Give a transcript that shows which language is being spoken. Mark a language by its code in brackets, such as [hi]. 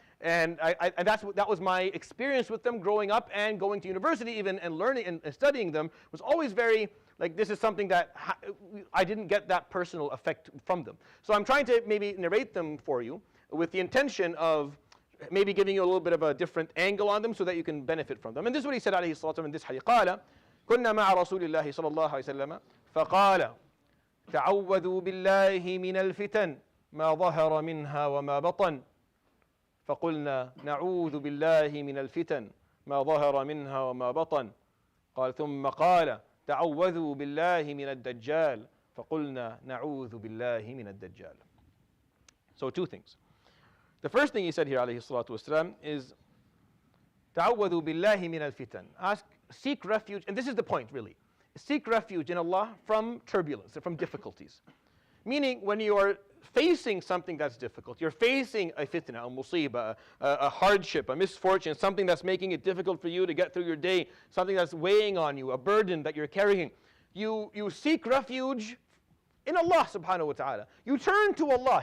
[en] And that was my experience with them growing up and going to university even, and learning and studying them was always very, like, this is something that I didn't get that personal effect from them. So I'm trying to maybe narrate them for you with the intention of maybe giving you a little bit of a different angle on them so that you can benefit from them. And this is what he said [ar] عليه الصلاة والسلام [en] in this hadith. [ar] قال كنا مع رسول الله صلى الله عليه وسلم فقال تعوذوا بالله من الفتن ما ظهر منها وما بطن فقلنا نعوذ بالله من الفتن ما ظهر منها وما بطن قال ثم قال تعوذوا بالله من الدجال فقلنا نعوذ بالله من الدجال. [en] So 2 things. The first thing he said here [ar] عليه الصلاة والسلام [en] is [ar] تعوذوا بالله من الفتن. [en] Seek refuge, and this is the point really. Seek refuge in Allah from turbulence, from difficulties. Meaning when you are facing something that's difficult, you're facing a fitna, a musibah, a hardship, a misfortune, something that's making it difficult for you to get through your day, something that's weighing on you, a burden that you're carrying, you seek refuge in Allah subhanahu wa ta'ala. You turn to Allah.